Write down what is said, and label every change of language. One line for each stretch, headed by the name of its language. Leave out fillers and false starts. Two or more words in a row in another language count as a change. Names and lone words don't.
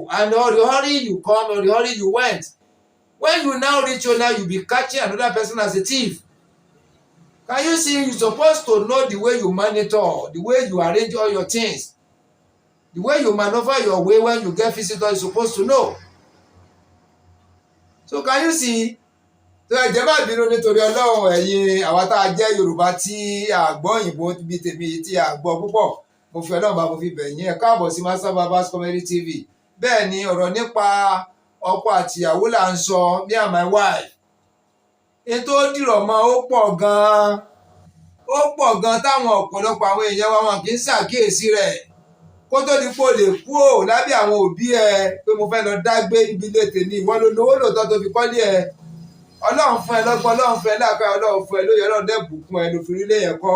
English: And or the hurry you come, or the hurry you went. When you now reach home, now you'll be catching another person as a thief. Can you see? You're supposed to know the way you monitor, the way you arrange all your things. The way you maneuver your way when you get visitors, you're supposed to know. So can you see?
Yoruba: So ẹ̀jẹ̀ bá bínú nítorí Ọlọ́run ẹ̀yin àwa tá a jẹ́ Yorùbá tí a gbọ́ òyìnbó bí tèmi tí a gbọ́ púpọ̀, mo fi Ọlọ́run bá mo fi bẹ̀ yín ẹ káàbọ̀ sí Master Barbers Comedy TV. Bẹ́ẹ̀ ni ọ̀rọ̀ nípa ọkọ àti ìyàwó là ń sọ,
English: me and my wife.
Yoruba: Ètò dìrọ̀ mọ́ ó pọ̀ gan táwọn ọ̀pọ̀lọpọ̀ àwọn èèyàn wa wọn kì í ṣàkíyèsí rẹ̀. Kó tó di pé o lè kú ò lábẹ́ àwọn òbí ẹ pé mo fẹ́ lọ dágbé ibi ilé tèmi, ìwọ ló lówó lòótọ́ tó fi kọ́lé ẹ. Ọlọ́run fún ẹ lọ́gbọ́n, Ọlọ́run fún ẹ láàpẹ́, Ọlọ́run fún ẹ lóye, Ọlọ́run dẹ̀ bùkún ẹ ló fi rí lé yẹn kọ́.